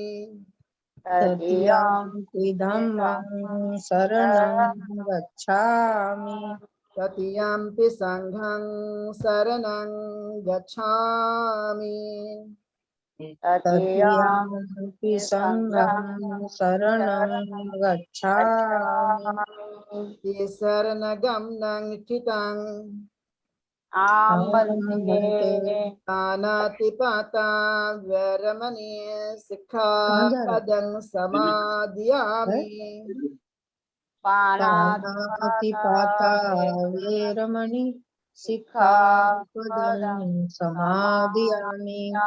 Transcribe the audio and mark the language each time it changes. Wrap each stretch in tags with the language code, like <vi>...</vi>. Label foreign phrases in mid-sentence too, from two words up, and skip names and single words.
<pi>तृतीयम्पि धम्मं शरणं गच्छामि तृतीयम्पि संघं शरणं गच्छामि तृतीयम्पि संघं शरणं गच्छामि शरणगमनं चितं आमन्ते पानातिपाता वैरमणि सिक्खापदं समादियामि पानातिपाता वेरमणि सिक्खापदं समादियामि</pi>